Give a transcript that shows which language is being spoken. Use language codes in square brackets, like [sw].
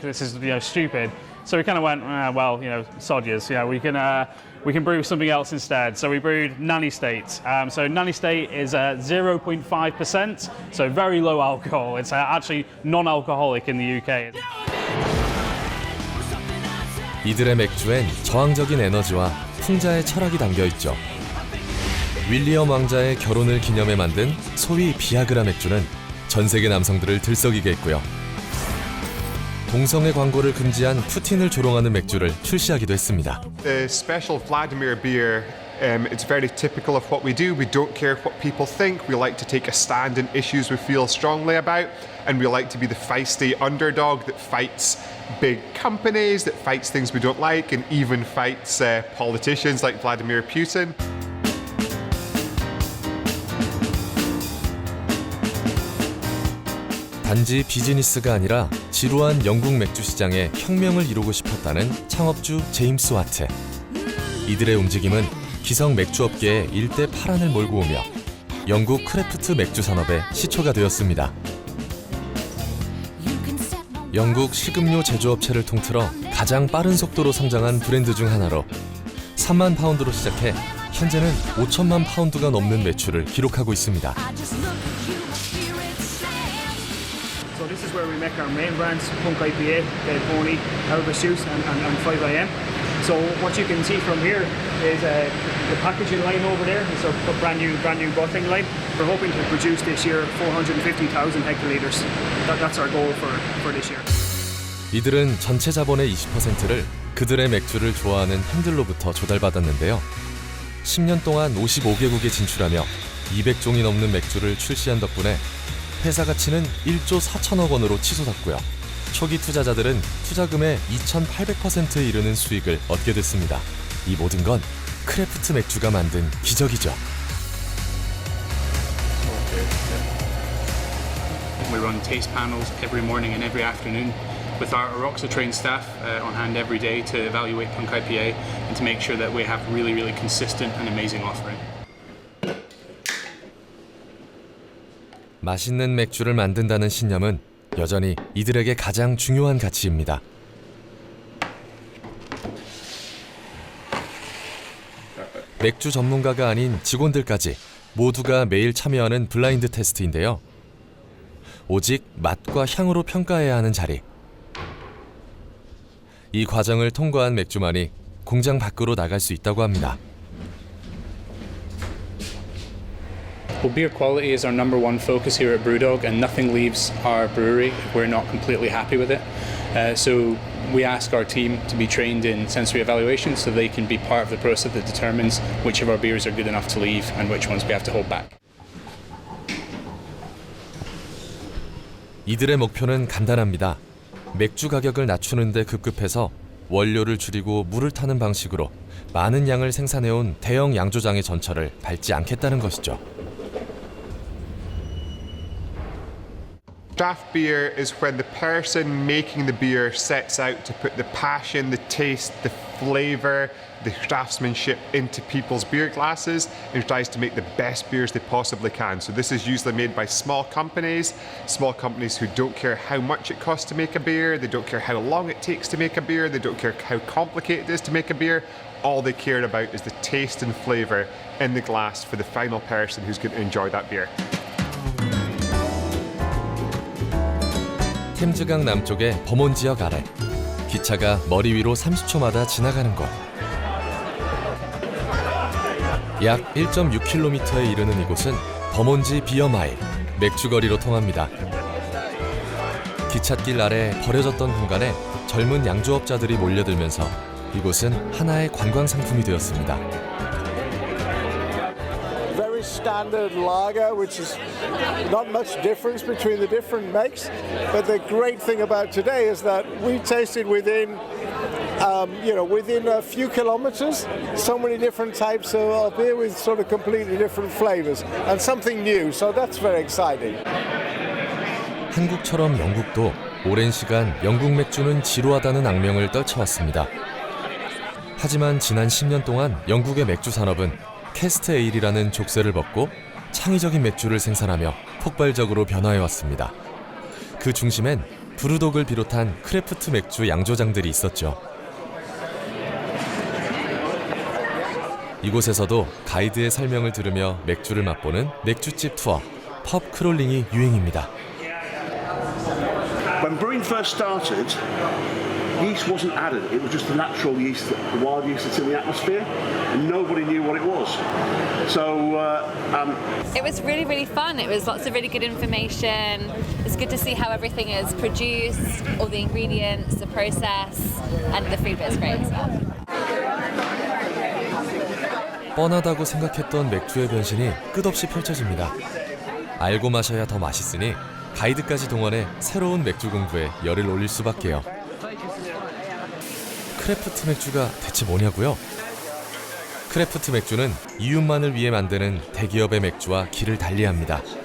[en] This is, you know, stupid. So we kind of went, well, you know, sod yous, you know, we can brew something else instead. So we brewed Nanny State. So Nanny State is 0.5%, so very low alcohol. It's actually non-alcoholic in the UK. [ko] 이들의 맥주엔 저항적인 에너지와 풍자의 철학이 담겨 있죠. 윌리엄 왕자의 결혼을 기념해 만든 소위 비아그라 맥주는 전 세계 남성들을 들썩이게 했고요. 동성애 광고를 금지한 푸틴을 조롱하는 맥주를 출시하기도 했습니다. [en] The special Vladimir beer, it's very typical of what we do. We don't care what people think. We like to take a stand in issues we feel strongly about, and we like to be the feisty underdog that fights big companies, that fights things we don't like, and even fights politicians like Vladimir Putin. [ko] 단지 비즈니스가 아니라 지루한 영국 맥주 시장에 혁명을 이루고 싶었다는 창업주 제임스 와트. 이들의 움직임은 기성 맥주업계에 일대 파란을 몰고 오며 영국 크래프트 맥주 산업의 시초가 되었습니다. 영국 식음료 제조업체를 통틀어 가장 빠른 속도로 성장한 브랜드 중 하나로 3만 파운드로 시작해 현재는 5천만 파운드가 넘는 매출을 기록하고 있습니다. [en] So this is where we make our main brands, Punk IPA, Dead Pony, Elvis Juice and 5am. So what you can see from here is the packaging line over there. It's a brand new bottling line. We're hoping to produce this year 450,000 hectolitres. That's our goal for this year. [ko] 이들은 전체 자본의 20%를 그들의 맥주를 좋아하는 팬들로부터 조달받았는데요. 10년 동안 55개국에 진출하며 200종이 넘는 맥주를 출시한 덕분에 회사 가치는 1조 4천억 원으로 치솟았고요. 초기 투자자들은 투자금의 2,800%에 이르는 수익을 얻게 됐습니다. 이 모든 건 크래프트 맥주가 만든 기적이죠. [en] We run taste panels every morning and every afternoon with our Aroxa trained staff on hand every day to evaluate Punk IPA and to make sure that we have really consistent and amazing offering. [ko] 맛있는 맥주를 만든다는 신념은 여전히 이들에게 가장 중요한 가치입니다. 맥주 전문가가 아닌 직원들까지 모두가 매일 참여하는 블라인드 테스트인데요. 오직 맛과 향으로 평가해야 하는 자리. 이 과정을 통과한 맥주만이 공장 밖으로 나갈 수 있다고 합니다. [en] Well, beer quality is our number one focus here at Brewdog, and nothing leaves our brewery if we're not completely happy with it. So we ask our team to be trained in sensory evaluation so they can be part of the process that determines which of our beers are good enough to leave and which ones we have to hold back. [ko] 이들의 목표는 간단합니다. 맥주 가격을 낮추는 데 급급해서 원료를 줄이고 물을 타는 방식으로 많은 양을 생산해온 대형 양조장의 전철을 밟지 않겠다는 것이죠. [en] Draft beer is when the person making the beer sets out to put the passion, the taste, the flavour, the craftsmanship into people's beer glasses and tries to make the best beers they possibly can. So this is usually made by small companies who don't care how much it costs to make a beer, they don't care how long it takes to make a beer, they don't care how complicated it is to make a beer. All they care about is the taste and flavour in the glass for the final person who's going to enjoy that beer. [ko] 템즈강 남쪽의 버몬 지역 아래 기차가 머리 위로 30초마다 지나가는 곳. 약 1.6km에 이르는 이곳은 버몬지 비어마일, 맥주거리로 통합니다. 기찻길 아래 버려졌던 공간에 젊은 양조업자들이 몰려들면서 이곳은 하나의 관광 상품이 되었습니다. [en] Very standard lager, which is not much difference between the different makes. But the great thing about today is that we tasted within a few kilometers, so many different types of beer with sort of completely different flavors and something new. So that's very exciting. [ko] 한국처럼 영국도 오랜 시간 영국 맥주는 지루하다는 악명을 떨쳐왔습니다. 하지만 지난 10년 동안 영국의 맥주 산업은 캐스트 에일이라는 족쇄를 벗고 창의적인 맥주를 생산하며 폭발적으로 변화해왔습니다. 그 중심엔 브루독을 비롯한 크래프트 맥주 양조장들이 있었죠. 이곳에서도 가이드의 설명을 들으며 맥주를 맛보는 맥주집 투어, 펍 크롤링이 유행입니다. [en] When brewing first started, yeast wasn't added. It was just the natural yeast, the wild yeast that's in the atmosphere, and nobody knew what it was. So it was really, really fun. It was lots of really good information. It's good to see how everything is produced, all the ingredients, the process, and the food bit is great as well. [ko] 뻔하다고 생각했던 맥주의 변신이 끝없이 펼쳐집니다. 알고 마셔야 더 맛있으니 가이드까지 동원해 새로운 맥주 공부에 열을 올릴 수밖에요. 크래프트 맥주가 대체 뭐냐고요? 크래프트 맥주는 이웃만을 위해 만드는 대기업의 맥주와 길을 달리합니다.